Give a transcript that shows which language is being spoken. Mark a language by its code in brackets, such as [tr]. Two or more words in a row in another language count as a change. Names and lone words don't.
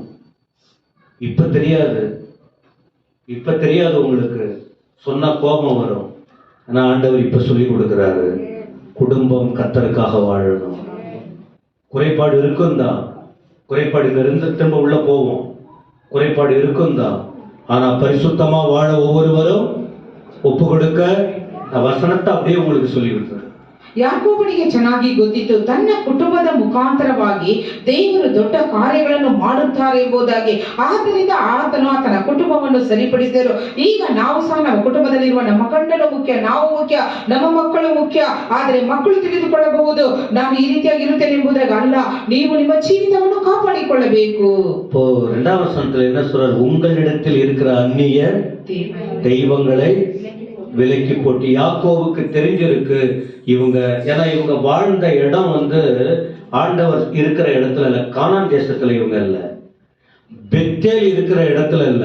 [ta] இப்ப தெரியாது உங்களுக்கு, சொன்ன கோபம் வரும். ஆனா ஆண்டவர் இப்ப சொல்லி கொடுக்கிறாரு, குடும்பம் கர்த்தருக்காக வாழணும். குறைபாடு இருக்கும் தான், குறைபாடு இருந்து திரும்ப உள்ள போவோம். குறைபாடு இருக்கும் தான், ஆனா பரிசுத்தமா வாழ ஒவ்வொருவரும் ஒப்பு கொடுக ವಸನத்தை அப்படியே உங்களுக்கு சொல்லி கொடுத்தாரு. [kn] ಯಾಕೋಬನಿಗೆ ಚೆನ್ನಾಗಿ ಗೊತ್ತಿತ್ತು ತನ್ನ ಕುಟುಂಬದ ಮುಖಾಂತರವಾಗಿ ದೇವರು ದೊಡ್ಡ ಕಾರ್ಯಗಳನ್ನು ಮಾಡುತ್ತಾರೆ ಎಂಬುದಾಗಿ. ಆದ್ದರಿಂದ ಆತನು ಆತನ ಕುಟುಂಬವನ್ನು ಸರಿಪಡಿಸಿದರು. ಈಗ ನಾವು ಸಹ ನಮ್ಮ ಕುಟುಂಬದಲ್ಲಿರುವ ನಮ್ಮ ಗಂಡನು ಮುಖ್ಯ, ನಾವು ಮುಖ್ಯ, ನಮ್ಮ ಮಕ್ಕಳು ಮುಖ್ಯ. ಆದರೆ ಮಕ್ಕಳು ತಿಳಿದುಕೊಳ್ಳಬಹುದು ನಾನು ಈ ರೀತಿಯಾಗಿ ಇರುತ್ತೇನೆ ಎಂಬುದಾಗಿ ಅಲ್ಲ, ನೀವು ನಿಮ್ಮ ಜೀವಿತವನ್ನು ಕಾಪಾಡಿಕೊಳ್ಳಬೇಕು. [ta] இப்போ 2வது வசனத்துல என்ன சொல்றாரு? உங்களிடத்தில் இருக்கிற அந்நிய தெய்வங்களை விலக்கி போட்டு. யாக்கோபுக்கு தெரிஞ்சிருக்கு இவங்க, ஏன்னா இவங்க வாழ்ந்த இடம் ஆண்டவர் இருக்கிற இடத்துல இல்ல, கானான் தேசத்துல இவங்க இல்ல, பெத்தேல் இருக்கிற இடத்துல இல்ல.